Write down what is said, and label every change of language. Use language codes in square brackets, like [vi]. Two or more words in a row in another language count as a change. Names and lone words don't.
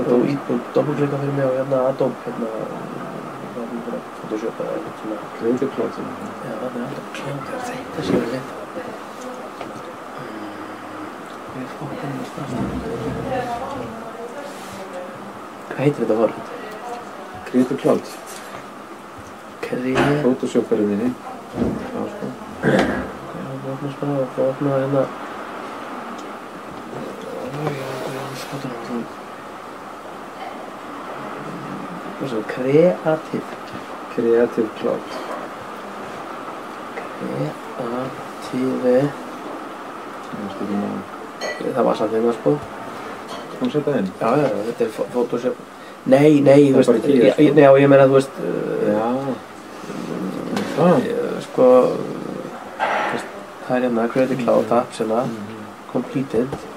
[is] Og doppelklikka fyrir mig á hérna Adobe, hérna... Photoshop eða eitthvað svona... Creative Cloud sem Já, það er Adobe Cloud, þetta sé við þetta. Hvað heitir þetta forrit? Creative Cloud. Creative... Photoshop-ferðinni. Já, sko. Það opnast bara og það opnaði hérna... Hvað svo? Creative Cloud. Creative... Það var samt hérna sko. Skal hún setja inn? Já, þetta er Photoshop. Nei, þú veist, ég meina, þú veist... Já. Sko... Það er hérna Creative Cloud app sem að completed.